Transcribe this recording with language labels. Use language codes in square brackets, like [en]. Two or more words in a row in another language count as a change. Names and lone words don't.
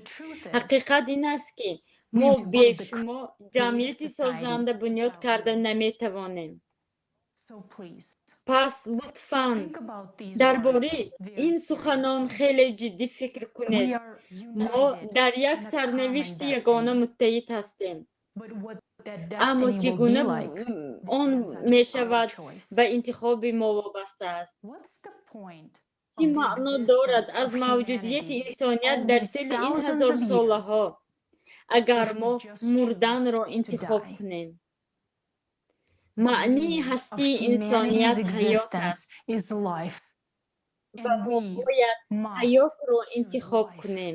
[fa] حقیقت این است که ما به شما جمعیت سازنده بنیاد کرده نمی توانیم. پس لطفاً درباره این سخنان خیلی جدی فکر کنید. ما در یک سرنوشت یگانه متحد هستیم. اما چگونه [tg] он мешавад ба интихоби мо вобаста аст. Чӣ маъно дорад аз мавҷудияти инсоният дар тили ин ҳазор солаҳо агар мо мурданро интихоб кунем? маънии ҳастии инсоният ҳаёт аст ва мо бояд ҳаётро интихоб кунем.